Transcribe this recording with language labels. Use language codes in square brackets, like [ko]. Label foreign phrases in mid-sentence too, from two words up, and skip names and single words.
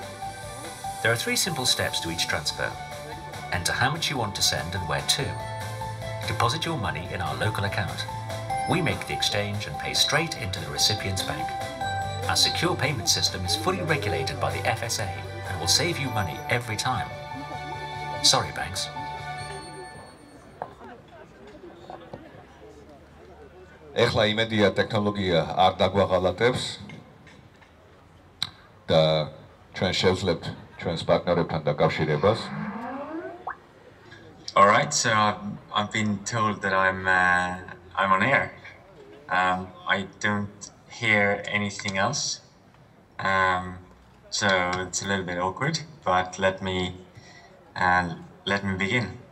[en] There are 3 simple steps to each transfer. Enter how much you want to send and where to. Deposit your money in our local account. We make the exchange and pay straight into the recipient's bank. Our secure payment system is fully regulated by the FSA and will save you money every time. Sorry, banks. [ka] Ეხლა იმედია ტექნოლოგია არ დაგვაღალატებს და ჩვენ შევძლებთ ჩვენს პარტნიორებთან დაკავშირებას. [en] All right, so I've been told that I'm on air. I don't hear anything else, so it's a little bit awkward. But let me begin.